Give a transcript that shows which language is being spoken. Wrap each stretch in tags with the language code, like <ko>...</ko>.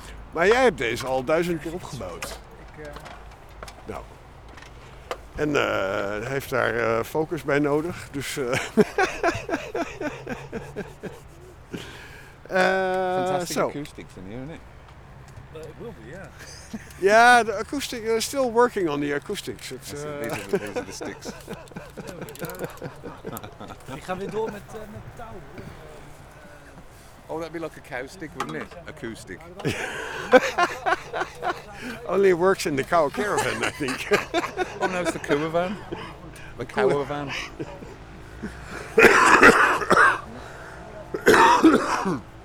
<nl>Maar jij hebt deze al 1000 keer opgebouwd. Nou. En heeft daar focus bij nodig. Dus. Fantastische akoestiek van hier, niet?</nl> <en>It will be, yeah. Yeah, the acoustic, we're still working on the acoustics. It's, these are the sticks. There we go.</en> <nl>Ik ga weer door met touw.</nl> <en>Oh, that'd be like a cow stick, wouldn't it? Acoustic. Only it works in the cow caravan, I think. Oh no, it's the cow van. The cow van.</en>